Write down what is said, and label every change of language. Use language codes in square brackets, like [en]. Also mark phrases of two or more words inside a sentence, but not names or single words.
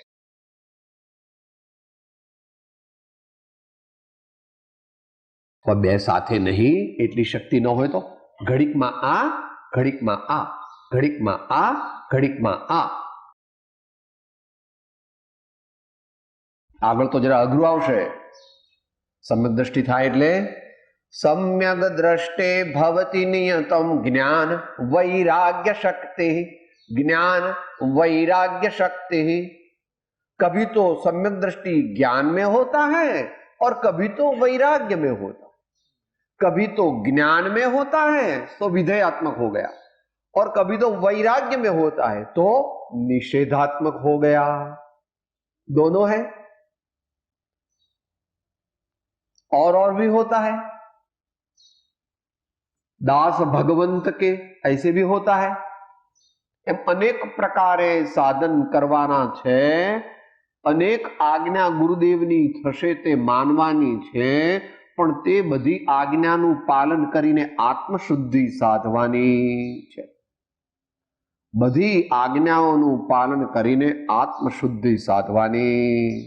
[gu] તો 2 સાથે નહીં એટલી શક્તિ ન હોય તો ઘડીકમાં આ, ઘડીકમાં આ, ઘડીકમાં આ, ઘડીકમાં આ. આગળ તો જરા અઘરું આવશે. સમ્યક દ્રષ્ટિ થાય એટલે [sa] सम्यक दृष्टे भवति नियतम ज्ञान वैराग्य शक्ति. ज्ञान वैराग्य शक्ति. [hi] कभी तो सम्यक दृष्टि ज्ञान में होता है और कभी तो वैराग्य में होता है. कभी तो ज्ञान में होता है तो विधेयात्मक हो गया, और कभी तो वैराग्य में होता है तो निषेधात्मक हो गया. दोनों है. और भी होता है. दास भगवंत के ऐसे भी होता है. [gu] એમ અનેક પ્રકારે સાધન કરવાના છે. અનેક આજ્ઞા ગુરુદેવની થશે તે માનવાની છે. પણ તે બધી આજ્ઞાનું પાલન કરીને આત્મશુદ્ધિ સાધવાની છે. બધી આજ્ઞાઓનું પાલન કરીને આત્મશુદ્ધિ સાધવાની.